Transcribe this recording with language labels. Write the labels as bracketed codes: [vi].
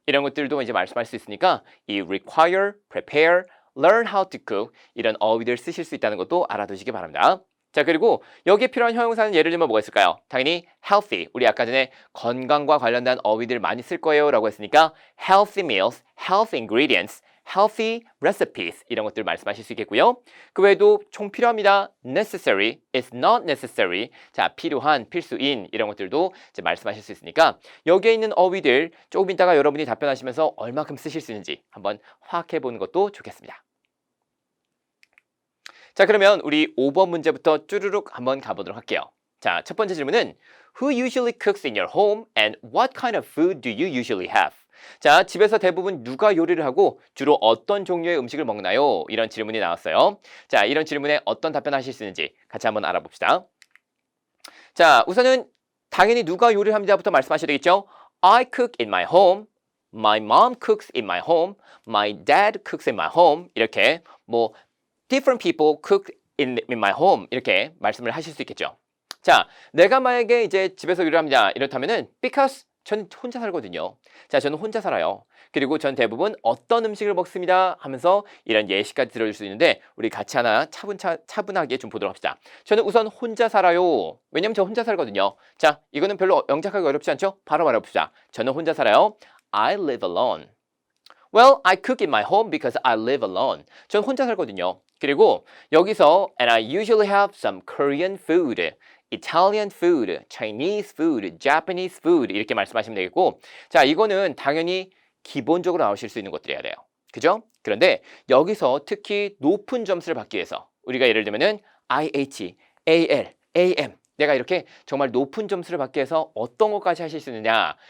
[ko] 이런 것들도 이제 말씀할 수 있으니까 이 [en] require, prepare, learn how to cook [ko] 이런 어휘들 쓰실 수 있다는 것도 알아두시기 바랍니다. 자, 그리고 여기에 필요한 형용사는 예를 들면 뭐가 있을까요? 당연히 healthy, 우리 아까 전에 건강과 관련된 어휘들 많이 쓸 거예요 라고 했으니까 [en] healthy meals, healthy ingredients, healthy recipes [ko] 이런 것들 말씀하실 수 있겠고요. 그 외에도 총 필요합니다. [en] necessary, is not necessary. [ko] 자, 필요한, 필수인 이런 것들도 이제 말씀하실 수 있으니까 여기에 있는 어휘들 조금 이따가 여러분이 답변하시면서 얼마큼 쓰실 수 있는지 한번 파악해 보는 것도 좋겠습니다. 자, 그러면 우리 5번 문제부터 쭈루룩 한번 가보도록 할게요. 자, 첫 번째 질문은 [en] Who usually cooks in your home and what kind of food do you usually have? [ko] 자, 집에서 대부분 누가 요리를 하고 주로 어떤 종류의 음식을 먹나요? 이런 질문이 나왔어요. 자, 이런 질문에 어떤 답변하실 수 있는지 같이 한번 알아봅시다. 자, 우선은 당연히 누가 요리를 합니다부터 말씀하셔야 되겠죠? [en] I cook in my home, my mom cooks in my home, my dad cooks in my home [ko] 이렇게 뭐 [en] different people cook in my home [ko] 이렇게 말씀을 하실 수 있겠죠. 자, 내가 만약에 이제 집에서 요리를 합니다. 이렇다면은 because 저는 혼자 살거든요. 자, 저는 혼자 살아요. 그리고 전 대부분 어떤 음식을 먹습니다 하면서 이런 예시까지 들어줄 수 있는데 우리 같이 하나 차분하게 좀 보도록 합시다. 저는 우선 혼자 살아요. 왜냐면 저 혼자 살거든요. 자, 이거는 별로 영작하기 어렵지 않죠? 바로 말해봅시다. 저는 혼자 살아요. [en] I live alone. Well, I cook in my home because I live alone. [ko] 전 혼자 살거든요. 그리고 여기서 [en] and I usually have some Korean food, Italian food, Chinese food, Japanese food [ko] 이렇게 말씀하시면 되겠고 자, 이거는 당연히 기본적으로 나오실 수 있는 것들이어야 돼요. 그죠? 그런데 여기서 특히 높은 점수를 받기 위해서 우리가 예를 들면은 IH, AL, AM 내가 이렇게 정말 높은 점수를 받기 위해서 어떤 것까지 하실 수 있느냐.